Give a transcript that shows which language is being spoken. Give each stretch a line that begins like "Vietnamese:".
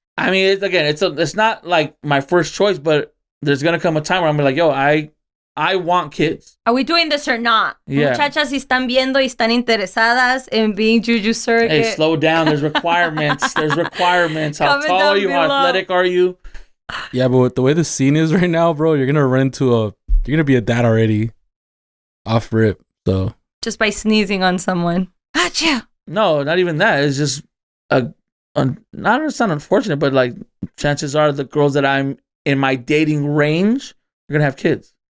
English: I mean, it's not like my first choice, but there's gonna come a time where I'm like, yo, I want kids. Are we doing this or not? Yeah.
Spanish: Muchachas, si están viendo y están interesadas en
English: being Juju surrogate. Hey, slow down. There's requirements. How tall are you? How athletic are you? Yeah, but with the way the scene is right now, bro, you're gonna be a dad already. Off rip, so. Just by sneezing on someone. Achoo! No, not even that. It's just it's not unfortunate, but like chances are the girls that I'm in my dating range are gonna have kids.